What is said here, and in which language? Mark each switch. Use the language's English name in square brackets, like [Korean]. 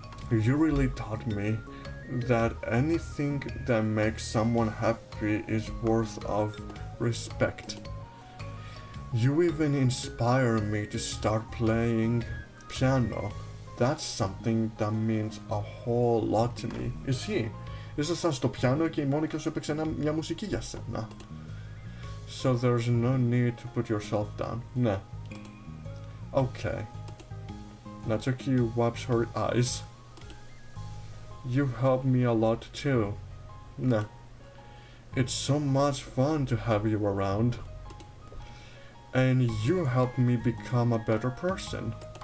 [English] You really taught me that anything that makes someone happy is worth of respect. You even inspire me to start playing piano. That's something that means a whole lot to me. [Greek] Ισχύει. Ήσασταν στο πιάνο και η Μόνικα σου έπαιξε μια μουσική για σένα. [English] So there's no need to put yourself down. Ναι. Okay. Natsuki wipes her eyes. You helped me a lot too. Nah. It's so much fun to have you around. And you helped me become a better person.